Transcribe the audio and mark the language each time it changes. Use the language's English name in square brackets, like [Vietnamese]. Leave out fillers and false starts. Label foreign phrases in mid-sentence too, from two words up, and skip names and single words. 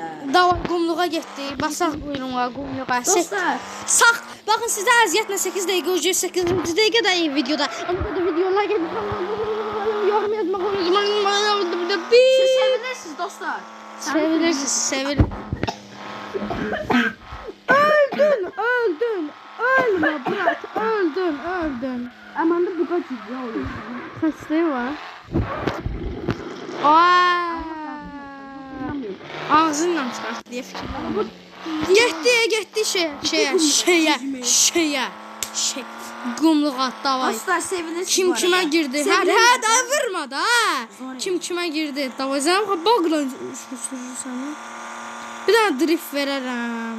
[Azerbaijani] Davay qumluğa getdik. Basaq buyurunğa qumluğa. Dostlar, Sağ. Baxın sizə əziyyətlə 8 dəqiqə, 8 dəqiqə də videoda. Amma da videolar gedir. Yorum yazmaq unutmayın. siz sevilirsiniz dostlar. Sevilirsiniz. Öldün. Ölmə bırak. Öldün. [Turkish] Amanda bu kadar ciddi oluyor. [Azerbaijani] Xəstəyi var. Ağzınla çıxart deyə fikirlərim. Getdi şeyə. Qumluğa davay. Dostlar sevilirsiniz. Kim kimə girdi? Hə, da vurma da. Kim kimə girdi? Davay zəm bağla sürürsən. Bir dənə drift verərəm.